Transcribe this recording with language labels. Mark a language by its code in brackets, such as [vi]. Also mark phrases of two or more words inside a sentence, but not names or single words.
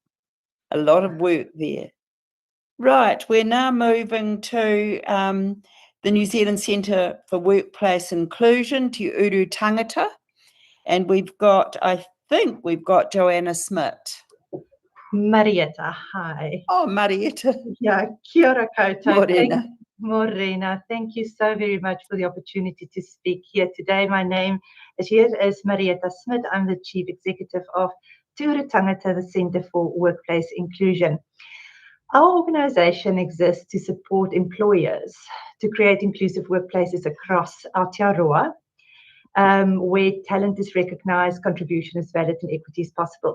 [en] A lot of work there. Right. We're now moving to the New Zealand Centre for Workplace Inclusion, Te Uru Tangata. And I think we've got Joanna Smith. Marietta, hi. Oh, Marietta. Yeah, [mi] kia ora koutou. Morena. Morena, [en] thank you so very much for the opportunity to speak here today. My name is Marietta Smith. I'm the Chief Executive of Te Uru Tangata, the Centre for Workplace Inclusion. Our organisation exists to support employers to create inclusive workplaces across Aotearoa, where talent is recognised, contribution is valid and equity is possible.